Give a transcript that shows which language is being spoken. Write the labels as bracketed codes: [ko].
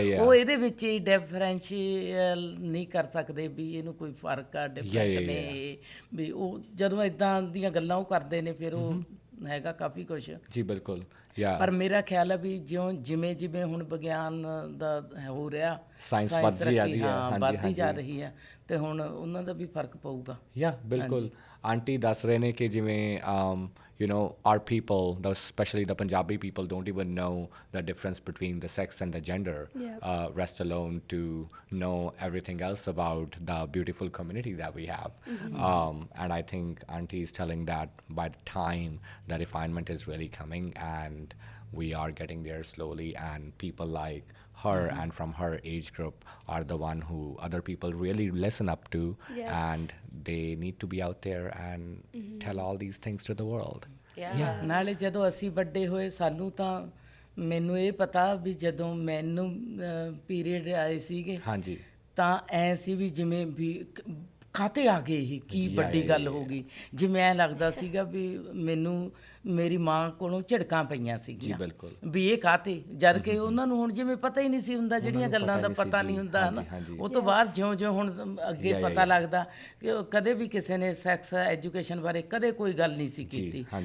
[pa] ਉਹ ਇਹਦੇ ਵਿੱਚ ਹੀ ਡਿਫਰੈਂਸ਼ੀਅਲ ਨਹੀਂ ਕਰ ਸਕਦੇ ਵੀ ਇਹਨੂੰ ਕੋਈ ਫਰਕ ਆ, ਡਿਫਰੈਂਟ ਨੇ ਵੀ। ਉਹ ਜਦੋਂ ਇੱਦਾਂ ਦੀਆਂ ਗੱਲਾਂ ਉਹ ਕਰਦੇ ਨੇ ਫਿਰ ਉਹ ਹੈਗਾ ਕਾਫੀ ਕੁਛ। ਜੀ ਬਿਲਕੁਲ। ਪਰ ਮੇਰਾ ਖਿਆਲ ਹੈ ਵੀ ਜਿਵੇਂ ਜਿਵੇਂ ਹੁਣ ਵਿਗਿਆਨ ਦਾ ਹੋ ਰਿਹਾ, ਸਾਇੰਸ ਵੱਧਦੀ ਜਾ ਰਹੀ ਹੈ, ਤੇ ਹੁਣ ਉਹਨਾਂ ਦਾ ਵੀ ਫਰਕ ਪਊਗਾ। ਬਿਲਕੁਲ। ਆਂਟੀ ਦੱਸ ਰਹੇ ਨੇ ਕਿ ਜਿਵੇਂ [en] our people, especially the Punjabi people, don't even know the difference between the sex and the gender, rest alone to know everything else about the beautiful community that we have. And I think Auntie is telling that by the time the refinement is really coming, and we are getting there slowly, and people like her and from her age group are the one who other people really listen up to, and they need to be out there and tell all these things to the world. [pa] ਨਾਲੇ ਜਦੋਂ ਅਸੀਂ ਵੱਡੇ ਹੋਏ, ਸਾਨੂੰ ਤਾਂ ਮੈਨੂੰ ਇਹ ਪਤਾ ਵੀ ਜਦੋਂ ਮੈਨੂੰ ਪੀਰੀਅਡ ਆਏ ਸੀਗੇ ਤਾਂ ਐ ਸੀ ਵੀ ਜਿਵੇਂ ਵੀ ਕਾਹਤੇ ਆ ਗਏ ਇਹ, ਕੀ ਵੱਡੀ ਗੱਲ ਹੋ ਗਈ। ਜਿਵੇਂ ਐਂ ਲੱਗਦਾ ਸੀਗਾ ਵੀ ਮੈਨੂੰ ਮੇਰੀ ਮਾਂ ਕੋਲੋਂ ਝਿੜਕਾਂ ਪਈਆਂ ਸੀਗੀਆਂ ਵੀ ਇਹ ਕਾਹਤੇ, ਜਦ ਕਿ ਉਹਨਾਂ ਨੂੰ ਹੁਣ ਜਿਵੇਂ ਪਤਾ ਹੀ ਨਹੀਂ ਸੀ ਹੁੰਦਾ, ਜਿਹੜੀਆਂ ਗੱਲਾਂ ਦਾ ਪਤਾ ਨਹੀਂ ਹੁੰਦਾ ਨਾ, ਉਹ ਤੋਂ ਬਾਅਦ ਜਿਉਂ-ਜਿਉਂ ਹੁਣ ਅੱਗੇ ਪਤਾ ਲੱਗਦਾ ਕਿ ਕਦੇ ਵੀ ਕਿਸੇ ਨੇ ਸੈਕਸ ਐਜੂਕੇਸ਼ਨ ਬਾਰੇ ਕਦੇ ਕੋਈ ਗੱਲ ਨਹੀਂ ਸੀ ਕੀਤੀ।